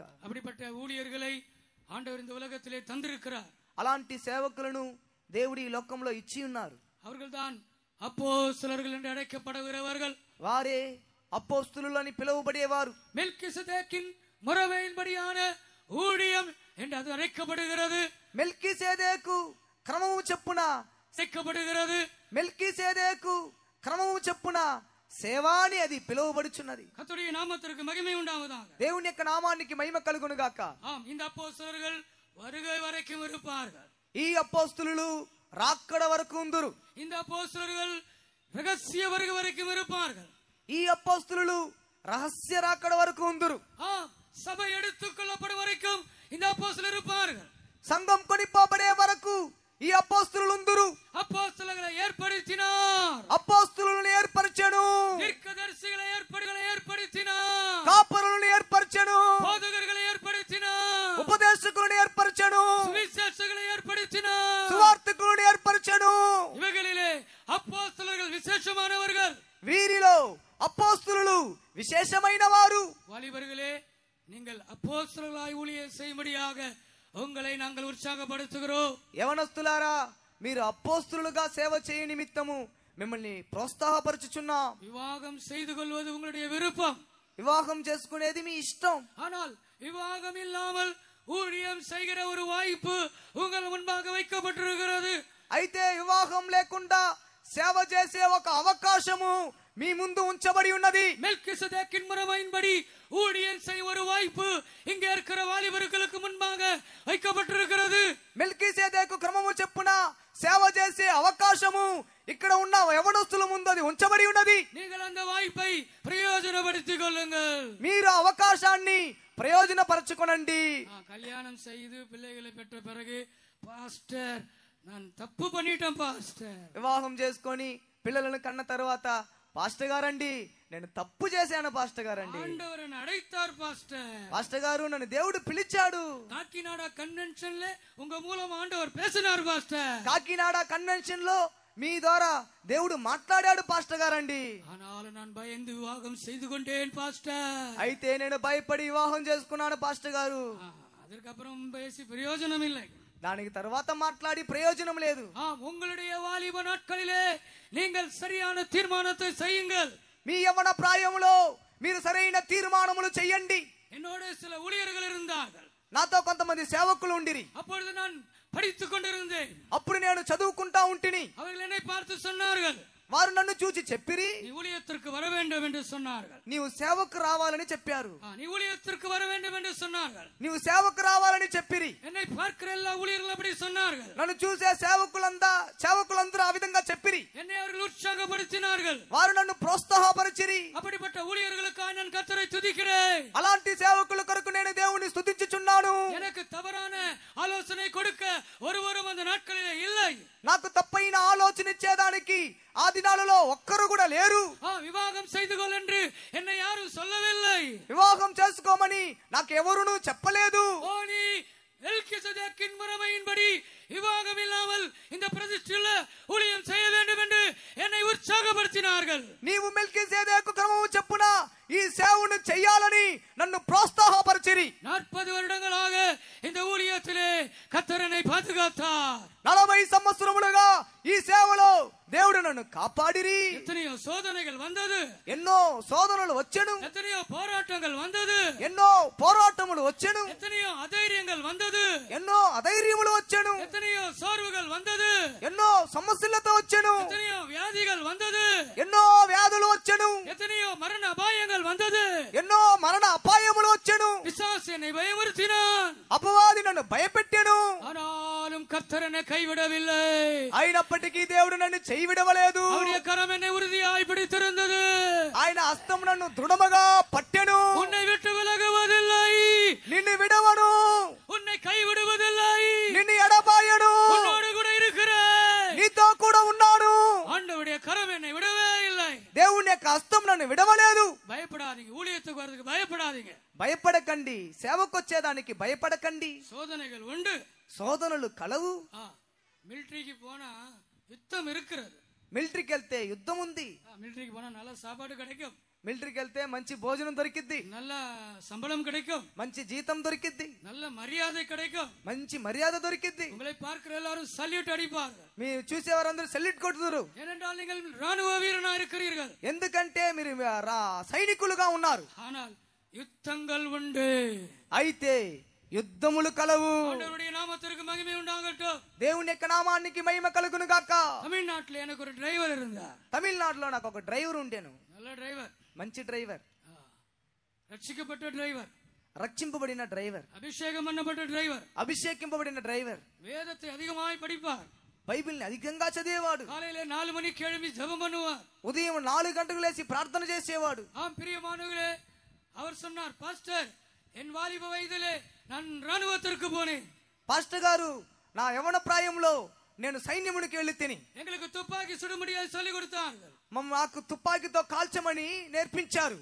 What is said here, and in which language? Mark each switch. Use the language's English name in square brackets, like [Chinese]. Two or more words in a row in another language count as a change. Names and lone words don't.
[Tamil] அப்படிப்பட்ட ஊழியர்களை ஆண்டவர் இந்த உலகத்திலே தந்திருக்கிறார். [Telugu] అలాంటి సేవకులను దేవుడి ఈ లోకంలో ఇచ్చి ఉన్నారు. [Tamil] அவர்கள்தான் அப்போஸ்தலர்கள் என்று அழைக்கப்படுகிறவர்கள். [Telugu] వారే అపోస్తులు అని పిలువబడేవారు. [Tamil] மெல்கிசேதேக்கின் முறைமையின்படியான ஊழியம் என்று அது அழைக்கப்படுகிறது. [Telugu] మెల్కీసెదెకు క్రమము చెప్పున [Tamil] அழைக்கப்படுகிறது. [Telugu] మెల్కీసెదెకు క్రమము చెప్పున సేవాని అది పిలువబడుచున్నది. [Tamil] கர்த்தருடைய நாமத்திற்கு மகிமை உண்டாவதாக. [Telugu] దేవుని యొక్క నామానికి మహిమ కలుగును గాక. [Tamil] இந்த அப்போஸ்தலர்கள் வருகை வரைக்கும் இருப்பார்கள். [Telugu] ఈ అపోస్తులు రాక్కడ వరకు ఉందురు. [Tamil] இந்த அப்போஸ்தலர்கள் ரகசிய வருகை வரைக்கும் இருப்பார்கள். [Telugu] ఈ అపోస్తులు రహస్య రాకడ వరకు ఉందురు. [Tamil] சபை எடுத்துக் கொள்ளப்படும் வரைக்கும் இந்த அப்போஸ்தலர் இருப்பார்கள். [Telugu] సంఘం కొనిపోబడే వరకు ఈ అపోస్తులు ఉందురు. [Tamil] அப்போஸ்தலர்களை ஏற்படுத்தினார். [Telugu] అపోస్తులను ఏర్పరచెను. [Tamil] தீர்க்கதரிசிகளை ஏற்படுத்தினார். [Telugu] కాపరులను ఏర్పరచెను. [Tamil] போதகர்களை ஏற்படுத்தினார். [Telugu] ఉపదేశకులను ఏర్పరచెను. [Tamil] சுவிசேஷகளை ஏற்படுத்தினார். [Telugu] సువార్తికులను ఏర్పరచెను. [Tamil] இவைகளிலே அப்போஸ்தலர்கள் விசேஷமானவர்கள். [Telugu] వీరిలో అపోస్తులు విశేషమైన వారు. [Tamil] வாலிபர்களே, நீங்கள் அப்போஸ்தலர்களாய் ஊழியம் செய்யும்படியாக உங்களை நாங்கள் உற்சாகப்படுத்துகிறோம். [Telugu] యవనస్తులారా, మీరు అపోస్తులుగా సేవ చేయ నిమిత్తము మిమ్మల్ని ప్రోత్సాహపరచుచున్నాం. [Tamil] விவாகம் செய்து கொள்வது உங்களுடைய விருப்பம். [Telugu] వివాహం చేసుకునేది మీ ఇష్టం. [Tamil] ஆனால் விவாகம் இல்லாமல் ஊழியம் செய்கிற ஒரு வாய்ப்பு உங்கள் முன்பாக வைக்கப்பட்டிருக்கிறது. [Telugu] అయితే వివాహం లేకుండా సేవ చేసే ఒక అవకాశము మీ ముందు ఉంచబడి ఉన్నది. [Tamil] மெல்கிசேதேக்கின் முறைமையின்படி ஊழியம் செய்ய ஒரு வாய்ப்பு இங்கே இருக்கிற வாலிபர்களுக்கு முன்பாக வைக்கப்பட்டிருக்கிறது. [Telugu] మెల్కీసెదెకు క్రమము చెప్పున సేవ చేసే అవకాశము ఇక్కడ ఉన్న యవనస్తుల ముందు అది ఉంచబడి ఉన్నది. [Tamil] நீங்கள் அந்த வாய்ப்பை பிரயோஜனப்படுத்திக் கொள்ளுங்கள். [Telugu] మీరు అవకాశాన్ని ప్రయోజనపరచుకోనండి. [Tamil] கல்யாணம் செய்து பிள்ளைகளை பெற்ற பிறகு பாஸ்டர் நான் தப்பு பண்ணிட்டேன் பாஸ்டர். [Telugu] వివాహం చేసుకొని పిల్లలను కన్న తర్వాత పాస్టర్ గారండి నేను తప్పు చేశాను పాస్టర్ గారండి. [Tamil] ஆண்டவர் என்னை அழைத்தார் பாஸ்டர். [Telugu] పాస్టర్ గారు నన్ను దేవుడు పిలిచాడు. [Tamil] காக்கிநாடா கன்வென்ஷன்ல உங்க மூலம் ஆண்டவர் பேசினார் பாஸ்டர். [Telugu] కాకినాడ కన్వెన్షన్ లో మీ ద్వారా దేవుడు మాట్లాడాడు పాస్టర్ గారండి. [Tamil] ஆனாலும் நான் பயந்து விவாகம் செய்து கொண்டேன் பாஸ்டர். [Telugu] అయితే నేను భయపడి వివాహం చేసుకున్నాను పాస్టర్ గారు. [Tamil] அதற்கப்புறம் பேசி பிரயோஜனம் இல்லை. [Telugu] దానికి తర్వాత మాట్లాడి ప్రయోజనం లేదు. [Tamil] உங்களுடைய வாலிப நாட்களிலே நீங்கள் சரியான தீர்மானத்தை செய்யுங்கள். [Telugu] మీ యవ్వన ప్రాయములో మీరు సరైన తీర్మానములు చేయండి. [Tamil] என்னோட சில ஊழியர்கள் இருந்தார்கள். [Telugu] నాతో కొంతమంది సేవకులు ఉండిరి. [Tamil] அப்பொழுது நான் படித்துக் கொண்டிருந்தேன். [Telugu] అప్పుడు నేను చదువుకుంటా ఉంటిని. [Tamil] அவர்கள் என்னை பார்த்து சொன்னார்கள், [Telugu] వారు నన్ను చూచి చెప్పిరి, [Tamil] நீ ஊழியத்திற்கு வர வேண்டும் என்று சொன்னார்கள். [Telugu] నీవు సేవకు రావాలని చెప్పారు. [Tamil] நீ ஊழியத்திற்கு வர வேண்டும் என்று சொன்னார்கள். [Telugu] నీవు సేవకు రావాలని చెప్పిరి. [Tamil] என்னை பார்க்கிற எல்லா ஊழியர்களும் அப்படி சொன்னார்கள். [Telugu] నన్ను చూసే సేవకులందరూ ఆ విధంగా చెప్పిరి. [Tamil] என்னை அவர்கள் உற்சாகப்படுத்தினார்கள். [Telugu] వారు నన్ను ప్రోత్సాహపరిచిరి. [Tamil] அப்படிப்பட்ட ஊழியர்களுக்காக நான் கர்த்தரை துதிக்கிறேன். [Telugu] అలాంటి సేవకుల కొరకు నేను దేవుని స్తుతించుచున్నాను. [Tamil] எனக்கு தவறான ஆலோசனை கொடுக்க ஒருவரும் அந்த நாட்களிலே இல்லை. [Telugu] నాకు తప్పైన ఆలోచన ఇచ్చేదానికి ఆ దినాలలో ఒక్కరు కూడా లేరు. [Tamil] వివాహం செய்து கொள் என்று என்னை யாரும் சொல்லவில்லை. [Telugu] వివాహం చేసుకోమని నాకు ఎవరునూ చెప్పలేదు. [Tamil] நீ மெல்கிசேதேக்கின் முறைமையின்படி விவாகம் இல்லாமல் இந்த பிரதிஷ்டையில் ஊழியம் செய்ய வேண்டும் என்று என்னை உற்சாகப்படுத்தினார்கள். [Telugu] నీవు మెల్కిసెదెకు క్రమము చెప్పున ఈ సేవను చేయాలని నన్ను ప్రోత్సాహపరిచిరి. [Tamil] 40 வருடங்களாக இந்த ஊழியத்திலே கர்த்தர் என்னை பாதுகாத்தார். [Telugu] 40 సంవత్సరములుగా ఈ సేవలో దేవుడు నన్ను కాపాడిరి. [Tamil] எத்தனையோ சோதனைகள் வந்தது, [Telugu] ఎన్నో శోధనలు వచ్చెను, [Tamil] எத்தனையோ போராட்டங்கள் வந்தது, [Telugu] ఎన్నో పోరాటములు వచ్చెను, [Tamil] எத்தனையோ அதைரியங்கள் வந்தது, [Telugu] ఎన్నో అధైర్యములు వచ్చెను, [Tamil] எத்தனையோ சோர்வுகள் வந்தது, [Telugu] ఎన్నో సమస్యలతో వచ్చెను, [Tamil] எத்தனையோ வியாதிகள் வந்தது, [Telugu] ఎన్నో వ్యాధులు వచ్చెను, [Tamil] எத்தனையோ மரண அபாயங்கள் வந்தது, [Telugu] ఎన్నో మరణ అపాయములు వచ్చెను. [Tamil] பிசாசு என்னை பயமுறுத்தினான், [Telugu] అపవాది నన్ను భయపెట్టెను. [Tamil] ஆனாலும் கர்த்தர் என்னை கைவிடவில்லை. [Telugu] అయినప్పటికీ దేవుడు నన్ను చేయవిడవలేదు. [Tamil] அவருடைய கரம் என்னை உறுதியாய் பிடித்திருந்தது. [Telugu] ఆయన హస్తం నన్ను దృఢముగా పట్టెను. [Tamil] உன்னை விட்டு விலகுவதில்லை, [Telugu] నిన్ను విడవను, [Tamil] உன்னை கைவிடுவதில்லை, [Telugu] నిన్ను ఎడబాయను, [Tamil] உன்னோடு கூட இருக்கிறேன். [Telugu] నీతో కూడా ఉన్నాను. [Tamil] ஆண்டவருடைய கரம் என்னை விடவே இல்லை. [Telugu] దేవుని యొక్క హస్తం నన్ను విడవలేదు. [Tamil] பயப்படாதீங்க, ஊழியத்துக்கு வரதுக்கு பயப்படாதீங்க. [Telugu] భయపడకండి, సేవకొచ్చేదానికి భయపడకండి. [Tamil] சோதனைகள் உண்டு, [Telugu] శోధనలు కలవు. [Tamil] மிலிட்டரிக்கு போனா யுத்தம் இருக்கிறது. [Telugu] మిలిటరీకి వెళ్తే యుద్ధం ఉంది. [Tamil] மிலிட்டரிக்கு போனா நல்ல சாப்பாடு கிடைக்கும், [Telugu] మిలిటరీకి వెళ్తే మంచి భోజనం దొరికిద్ది, [Tamil] நல்ல சம்பளம் கிடைக்கும், [Telugu] మంచి జీతం దొరికిద్ది, [Tamil] நல்ல మర్యాద கிடைக்கும், [Telugu] మంచి మర్యాద దొరికిద్ది. [Tamil] உங்களை பார்க்கிற எல்லாரும் சல்யூட் அடிப்பார்கள். [Telugu] మీరు చూసేవారందరూ సెల్యూట్ కొడుతురు. [Tamil] ஏனென்றால் நீங்கள் ராணுவ வீரனா இருக்கிறீர்கள். [Telugu] ఎందుకంటే మీరు సైనికులుగా ఉన్నారు. [Tamil] ஆனால் யுத்தங்கள் உண்டு, [Telugu] అయితే యుద్ధములు కలవు. [Tamil] ஆண்டவருடைய நாமத்திற்கு மகிமை உண்டாகட்டும். [Telugu] దేవుని యొక్క నామానికి మహిమ కలుగును గాక. [Tamil] தமிழ்நாட்டில் எனக்கு ஒரு டிரைவர் இருந்தார். [Telugu] తమిళనాడులో నాకు ఒక డ్రైవర్ ఉండేను. [Tamil] நல்ல டிரைவர், [Telugu] మంచి డ్రైవర్, [Tamil] ரட்சிக்கப்பட்ட டிரைவர், [Telugu] రక్షింపబడిన డ్రైవర్, [Tamil] அபிஷேகம் பண்ணப்பட்ட டிரைவர், [Telugu] అభిషేకింపబడిన డ్రైవర్. [Tamil] வேதத்தை அதிகமாய் படிப்பார். [Telugu] బైబిల్ని అధికంగా చదివేవాడు. [Tamil] காலையில 4 மணிக்கு எழும்பி ஜெபம் பண்ணுவார். [Telugu] ఉదయం 4 గంటలకు లేచి ప్రార్థన చేసేవాడు. [Tamil] பிரியமானவர்களே, அவர் சொன்னார், பாஸ்டர், என் வாலிப வயதிலே நான் ராணுவத்திற்கு போனேன். [Telugu] పాస్టర్ గారు, నా యవన ప్రాయంలో నేను సైన్యమునికి వెళ్ళి తిని [Tamil] எங்களுக்கு துப்பாக்கி சுட முடியாது சொல்லி கொடுத்தார்கள். [Telugu] నాకు తుపాకీతో కాల్చమని నేర్పించారు.